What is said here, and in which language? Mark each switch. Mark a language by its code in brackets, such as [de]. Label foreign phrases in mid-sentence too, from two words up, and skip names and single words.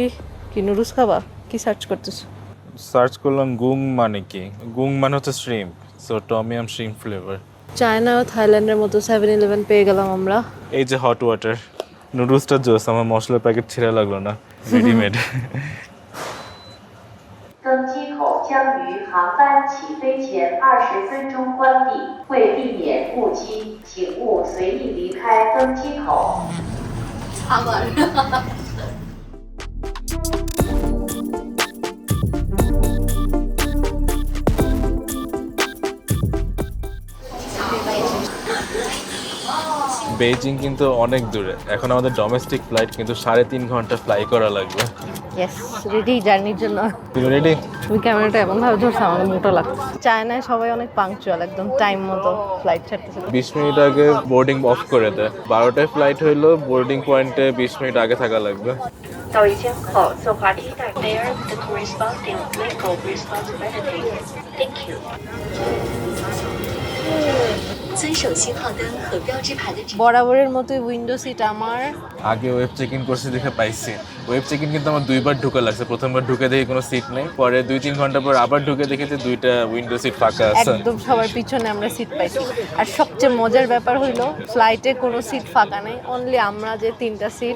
[bn] কি নুডলস খাবা? কি সার্চ করতেছো? সার্চ করলাম গুং মানে কি, গুং মানে হচ্ছে শ্রিম্প, [en] so tom yum shrimp flavor. [bn] চায়না ও থাইল্যান্ডের মতো 7-Eleven পেয়ে গেলাম আমরা। এই যে [en] hot water [bn] নুডলসটা জোস, আমার মশলার প্যাকেট ছিঁড়া লাগলো না, রেডিমেড। [zh] 登机口将于航班起飞前20分钟关闭，为避免误机，请勿随意离开登机口。 [bn] বেইজিং কিন্তু অনেক দূরে, এখন আমাদের [en] domestic flight [bn] কিন্তু 3.5 ঘন্টা ফ্লাই করা লাগবে। [en] yes, ready [bn] জার্নির জন্য। তুমি রেডি? তুমি ক্যামেরাটা এমন ভাবে ধরছো আমার মোটা লাগছে। চায়নায় সবাই অনেক পাংচুয়াল, একদম টাইম মতো ফ্লাইট ছাড়তেছে। 20 মিনিট আগে [en] boarding off [bn] করে দেয়। 12টায় ফ্লাইট হইলো, [en] boarding point [bn] 20 মিনিট আগে থাকা লাগবে। [zh] 到一间后，坐滑梯带 [en] Bear the corresponding legal responsibility. Thank you. [zh] 遵守信号灯和标志牌的指示。 [bn] বরাবরের মতোই [en] window seat [bn] আমার। আগে [en] web check in [bn] করছি দেখে পাইছি। [en] web check in [bn] কিন্তু আমার 2বার ঢুকে লাগছে। প্রথমবার ঢুকে দেখি কোনো সিট নেই, পরে 2-3 ঘন্টা পর আবার ঢুকে দেখি যে 2টা [en] window seat [bn] ফাঁকা আছে। একদম সবার পিছনে আমরা সিট পাইছি। আর সবচেয়ে মজার ব্যাপার হইলো ফ্লাইটে কোনো সিট ফাঁকা নেই, অনলি আমরা যে 3টা সিট,